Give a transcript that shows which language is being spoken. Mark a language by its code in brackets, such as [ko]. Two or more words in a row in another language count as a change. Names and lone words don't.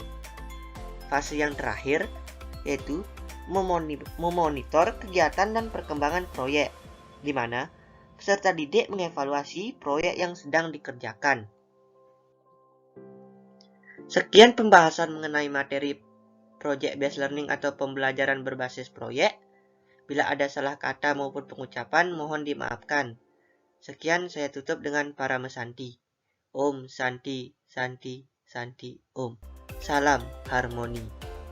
[id] Fase yang terakhir yaitu memonitor kegiatan dan perkembangan proyek, di mana peserta didik mengevaluasi proyek yang sedang dikerjakan. Sekian pembahasan mengenai materi [en] Project Based Learning [id] atau pembelajaran berbasis proyek. Bila ada salah kata maupun pengucapan, mohon dimaafkan. Sekian, saya tutup dengan Parama Santi. [sa] Om Santi, Santi, Santi, Om. [id] Salam harmoni.